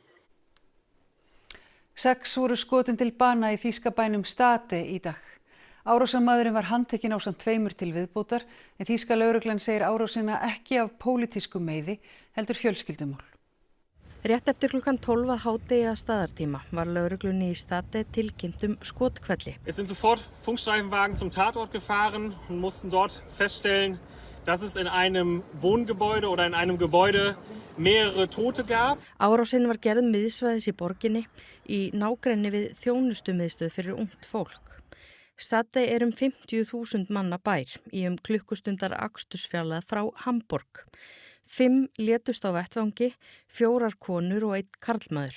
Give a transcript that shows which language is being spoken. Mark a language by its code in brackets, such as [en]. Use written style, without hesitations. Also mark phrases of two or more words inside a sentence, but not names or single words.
[is] 6 voru skotin til bana í þýska bænum Stade í dag. Árásarmaðurinn var handtekinn ásamt 2 til viðbótar en þýska lögreglan segir árásina ekki af pólitískum meiði heldur fjölskyldumál. Rétt eftir klukkan 12 að hádegi að staðartíma var lögreglunni í Stade tilkynnt skothvelli. [de] Es sind sofort Funkstreifenwagen zum Tatort gefahren und mussten dort feststellen, dass es in einem Wohngebäude oder in einem Gebäude mehrere Tote gab. [is] Árásin var gerð miðsvæðis í borginni í nágrenni við þjónustumiðstöð fyrir ungt fólk. Stade 50.000 manna bær í klukkustundar akstursfjarlægð frá Hamborg. 5 létust á vettvangi, 4 konur og 1 karlmaður.